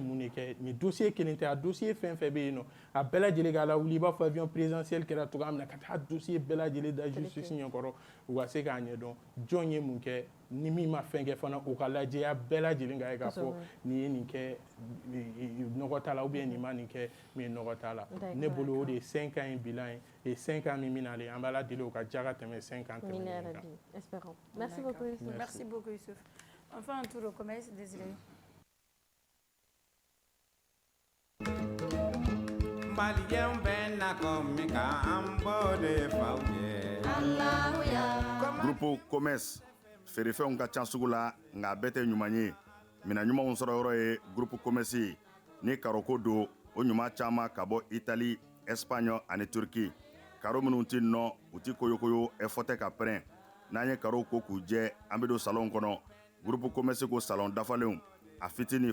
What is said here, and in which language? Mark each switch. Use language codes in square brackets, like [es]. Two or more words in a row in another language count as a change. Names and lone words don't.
[bm] mun de kɛ nin dossier kelen tɛ a dossier fɛn fɛn bɛ yen nɔ a bɛɛ lajɛlen k'a lawuli i b'a fɔ [fr] avion présidentiel [bm] kɛra cogoya min na ka taa dossier bɛɛ lajɛlen da justice ɲɛkɔrɔ u ka se k'a ɲɛdɔn jɔn ye mun kɛ ni min ma fɛn kɛ fana o ka lajɛya bɛɛ lajɛlen k'a ye k'a fɔ nin ye nin kɛ nɔgɔ t'a la [fr] ou bien [bm] nin ma nin kɛ min nɔgɔ t'a la ne bolo o de ye 5 ans in bilan ye et 5 ans min minalen an b'a la deli o ka diya ka tɛmɛ 5 ans tɛmɛnen kan. [fr] Espérons. Merci beaucoup Youssouf. Merci beaucoup Youssouf. Enfin un tour au commerce, désolé. [bm] Groupe commerce feerefɛnw ka ca sugu la nka a bɛɛ tɛ ɲuman ye mina ɲumanw sɔrɔ yɔrɔ ye groupe commerce ni karoko don o ɲuman caman ka bɔ Italie, Espagne ani Turki karo minnu tɛ nɔ u tɛ koyokoyo ɛfɔ tɛ ka pɛrɛn n'an ye karo ko k'u jɛ an bɛ don salon kɔnɔ groupe commerce ko salon dafalenw a fitini